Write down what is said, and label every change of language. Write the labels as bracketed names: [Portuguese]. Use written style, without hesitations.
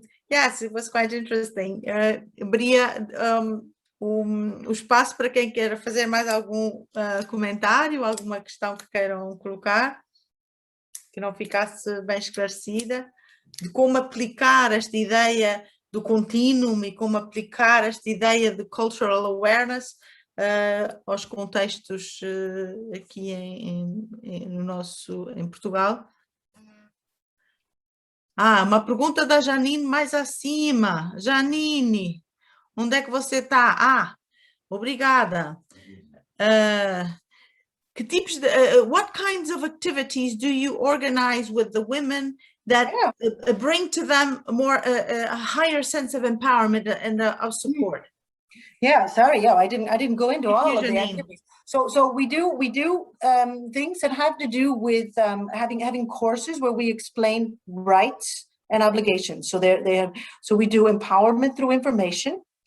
[English] Yes, it was quite interesting. [Portuguese] Abria o espaço para quem queira fazer mais algum comentário, alguma questão que queiram colocar, que não ficasse bem esclarecida, de como aplicar esta ideia do Continuum e como aplicar esta ideia de cultural awareness aos contextos aqui em Portugal. Uma pergunta da Janine mais acima. Janine, onde é que você está? Obrigada. Que tipos de, [English] what kinds of activities do you organize with the women that bring to them a higher sense of empowerment and of support? Yeah, sorry. Yeah, I didn't go into all of the activities. So we do things that have to do with having courses where we explain rights and obligations. So so we do empowerment through information.